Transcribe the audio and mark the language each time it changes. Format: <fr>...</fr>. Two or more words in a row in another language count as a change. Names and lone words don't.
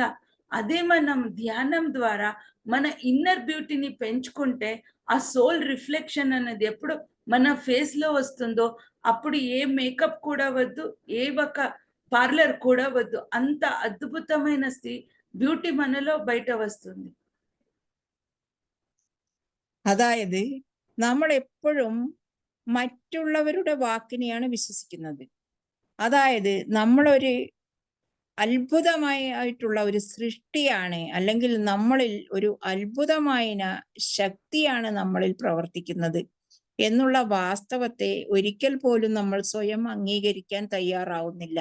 <te>అదే మనం ధ్యానం ద్వారా మన</te> <en>inner beauty</en> <te>పెంచుకుంటే ఆ</te> <en>soul reflection</en> <te>అనేది ఎప్పుడు మన ఫేస్ లో వస్తుందో అప్పుడు ఏ మేకప్ కూడా వద్దు, ఏ ఒక పార్లర్ కూడా వద్దు. అంత అద్భుతమైన బ్యూటీ మనలో బయట వస్తుంది.</te> <ml>അതായത് നമ്മൾ എപ്പോഴും മറ്റുള്ളവരുടെ വാക്കിനെയാണ് വിശ്വസിക്കുന്നത്. അതായത് നമ്മളൊരു അത്ഭുതമായിട്ടുള്ള ഒരു സൃഷ്ടിയാണ്, അല്ലെങ്കിൽ നമ്മളിൽ ഒരു അത്ഭുതമായ ശക്തിയാണ് നമ്മളിൽ പ്രവർത്തിക്കുന്നത് എന്നുള്ള വാസ്തവത്തെ ഒരിക്കൽ പോലും നമ്മൾ സ്വയം അംഗീകരിക്കാൻ തയ്യാറാവുന്നില്ല.</ml>